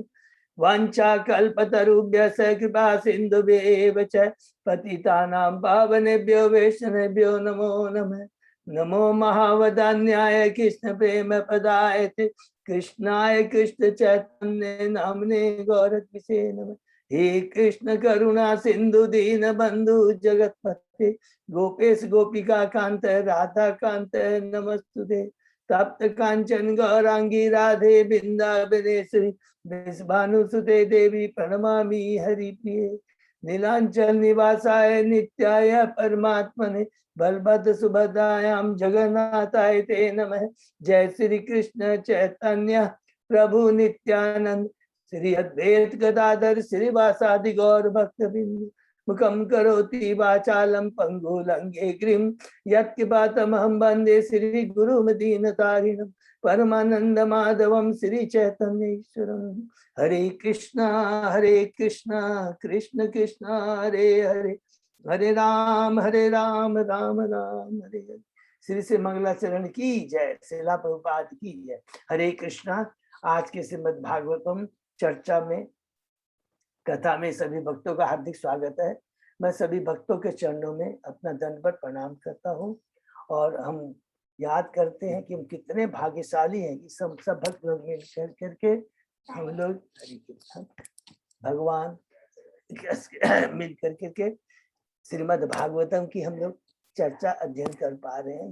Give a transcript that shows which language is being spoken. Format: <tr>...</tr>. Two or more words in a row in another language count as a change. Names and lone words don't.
<sa>वांछा कल्पतरुभ्यः कृपा सिन्धुभ्येव च पतितानां पावनेभ्यो वैष्णवेभ्यो नमो नमः। नमो महावदान्याय कृष्ण प्रेम पदायते कृष्णाय कृष्ण चैतन्य नामने गौरत्विषे नमः। हे कृष्ण करुणा सिंधु दीन बंधु जगतपते गोपेश गोपिका कांत राधा कांत नमस्तुते। तप्त कांचन गौरांगी राधे बिंदाबनेश्वरी भानुसुते देवी प्रणमामि हरिप्रिये। नीलांचल निवासाय नित्याय परमात्मने बलभद्र सुभद्रायां जगन्नाथाय ते नमः। जय श्री कृष्ण चैतन्य प्रभु नित्यानंद श्री अद्वैत गदाधर श्रीवासादि गौर भक्त बिंदु मुखम करोति वाचालम पंगु लंघे गिरिम यत्किपातमहं वंदे श्री गुरुम दीनतारिणम परमानंद माधवम श्री चैतन्य ईश्वरम। हरे कृष्णा कृष्ण कृष्ण हरे हरे, हरे राम राम राम हरे हरे।</sa> <hi>श्री श्री मंगलाचरण की जय, श्रीला प्रभुपाद की जय। हरे कृष्णा। आज के श्रीमद् भागवतम चर्चा में, कथा में सभी भक्तों का हार्दिक स्वागत है। मैं सभी भक्तों के चरणों में अपना दंडवत प्रणाम करता हूँ और हम याद करते हैं कि हम कितने भाग्यशाली हैं कि सब भक्त लोग मिल करके हम लोग हरि कृष्ण भगवान मिल करके श्रीमद् भागवतम की हम लोग चर्चा अध्ययन कर पा रहे हैं।</hi>